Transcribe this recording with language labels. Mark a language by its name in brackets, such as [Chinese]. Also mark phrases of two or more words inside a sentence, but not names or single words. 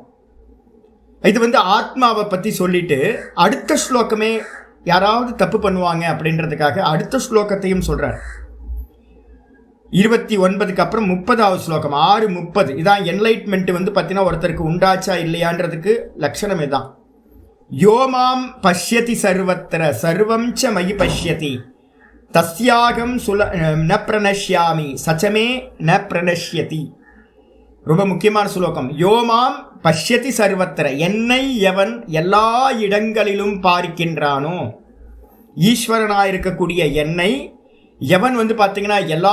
[Tamil] இது வந்து ஆத்மாவை பற்றி சொல்லிட்டு அடுத்த ஸ்லோகமே யாராவது தப்பு பண்ணுவாங்க அப்படின்றதுக்காக அடுத்த ஸ்லோகத்தையும் சொல்கிறார். 29க்கு அப்புறம் 30வது ஸ்லோகம் 6:30 இதான் என்லைட்மெண்ட் வந்து பார்த்தீங்கன்னா ஒருத்தருக்கு உண்டாச்சா இல்லையான்றதுக்கு லட்சணம் இதுதான். [Sanskrit] यो मां पश्यति सर्वत्र सर्वं च मयि पश्यति तस्याहं न प्रणश्यामि स च मे न प्रणश्यति. [Tamil] ரொம்ப முக்கியமான ஸ்லோகம். [Sanskrit] यो मां पश्यति सर्वत्र [Tamil] என்னை எவன் எல்லா இடங்களிலும் பார்க்கின்றானோ ஈஸ்வரனாயிருக்கக்கூடிய என்னை எவன் வந்து பார்த்தீங்கன்னா எல்லா